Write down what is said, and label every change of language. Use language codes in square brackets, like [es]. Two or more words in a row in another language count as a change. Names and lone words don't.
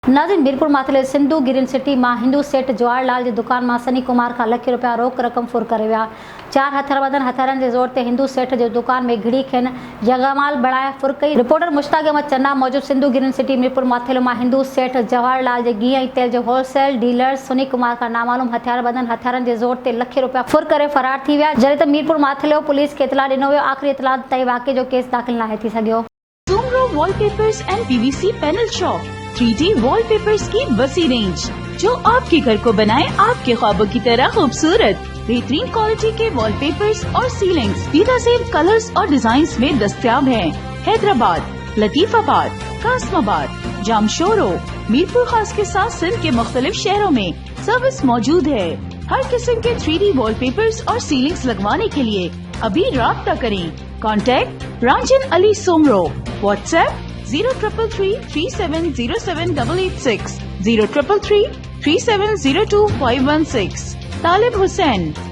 [sd] नाज़रीन, मीरपुर माथले सिंधु ग्रीन सिटी मां हिंदू सेठ जवाहरलाल की दुकान मां सनी कुमार का लख रुपया रोक रकम फुर करे विया। 4 हथियारबंद हथियारनि के ज़ोर ते हिंदू सेठ जो दुकान में घिड़ी खेन जगमाल बढ़ाए फुर कई। रिपोर्टर मुश्ताक अहमद चन्ना मौजूद सिंधु ग्रीन सिटी मीरपुर माथले मां हिंदू सेठ जवाहरलाल के घी तेल जो होलसेल डीलर सनी कुमार का नामालूम हथियारबंद हथियारनि के ज़ोर ते लख रुपया फुर करे फरार थी विया। जॾहिं त मीरपुर माथले पुलिस के इतला ॾिनो वियो। आख़िरी इतला ताईं वाक़े जो केस दाख़िल नाहे थी सघियो। [ur] سومرو وال پیپرز اینڈ پی وی سی پینل شاپ 3D وال پیپرز کی وسیع رینج جو آپ کے گھر کو بنائے آپ کے خوابوں کی طرح خوبصورت. بہترین کوالٹی کے وال پیپرز اور سیلنگز بہترین کلرز اور ڈیزائنز میں دستیاب ہیں. حیدرآباد، لطیف آباد، قاسم آباد، جامشورو، میرپور خاص کے ساتھ سندھ کے مختلف شہروں میں سروس موجود ہے. ہر قسم کے 3D وال پیپرز اور سیلنگز لگوانے کے لیے ابھی رابطہ کریں. कॉन्टैक्ट रांजन अली सोमरो। व्हाट्सएप 0333370786 03333702 516।